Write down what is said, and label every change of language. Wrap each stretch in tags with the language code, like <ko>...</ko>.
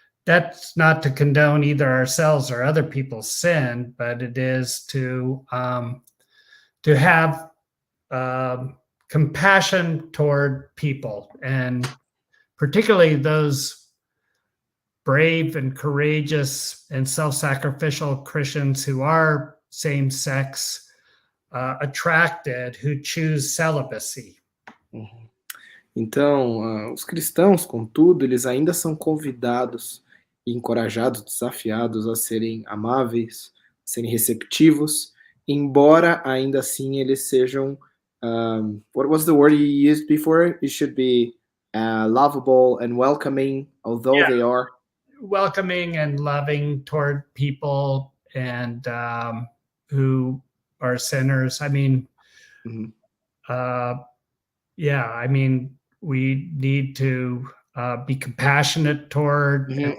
<en>That's not to condone either ourselves or other people's sin, but it is to have compassion toward people, and particularly those brave and courageous and self-sacrificial Christians who are same-sex attracted, who choose celibacy.</en> <pt>Então, os cristãos, contudo, eles ainda são convidados, encorajados, desafiados a serem amáveis, a serem receptivos, embora ainda assim eles sejam,</pt> <en>what was the word you used before? It should be lovable and welcoming, although they are welcoming and loving toward people and who are sinners. I mean, I mean, we need to be compassionate toward,</en>